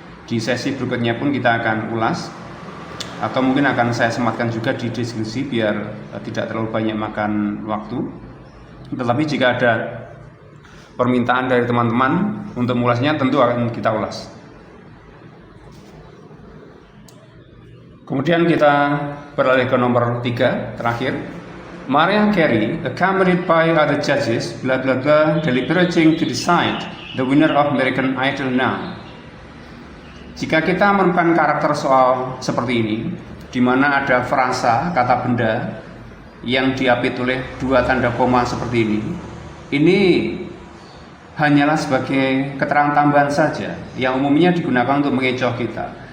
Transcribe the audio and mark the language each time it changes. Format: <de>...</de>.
<id>Di sesi berikutnya pun kita akan ulas, atau mungkin akan saya sematkan juga di deskripsi biar tidak terlalu banyak makan waktu. Tetapi jika ada permintaan dari teman-teman untuk mengulasnya, tentu akan kita ulas. Kemudian kita beralih ke nomor 3 terakhir.</id> <en>Mariah Carey, accompanied by other judges, blah blah blah, deliberating to decide the winner of American Idol now.</en> <id>Jika kita menemukan karakter soal seperti ini, di mana ada frasa kata benda yang diapit oleh 2 tanda koma seperti ini hanyalah sebagai keterangan tambahan saja yang umumnya digunakan untuk mengecoh kita.</id>